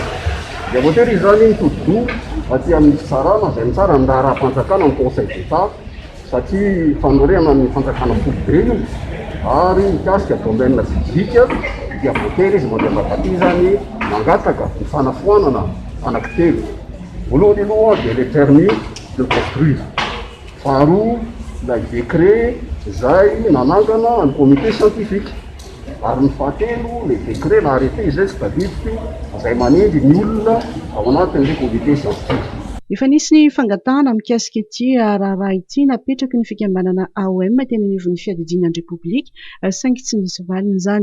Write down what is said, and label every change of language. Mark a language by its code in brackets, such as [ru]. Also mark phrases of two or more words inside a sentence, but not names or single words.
[mg] Dia voatery izany nitodo aty amin'ny fitsarana izay mitsara ny raha-panjakana ny [fr] Conseil d'État [mg] satria fanorena ny fanjakana foibe io ary mikasika domaine fizika dia voatery izy mandeha mabatizany mangataka ny fanafoanana anankitelo. Voalohany aloha dia [fr] le permis de construire. [mg] Faharoa ilay décret izay nanangana ny [fr] comité scientifique. [mg] Ary ny fahatelo [fr] le décret [mg] na arrêté izay tsy tadidiko izay manindry ny olona ao anatin'ilay [fr] comité scientifique. [mg] Efa nisy ny fangatahana mikasika ity raharaha ity napetraky ny fikambanana AOM teny anivon'ny fiadidianan'ny Repoblika saingy tsy nisy valiny izany.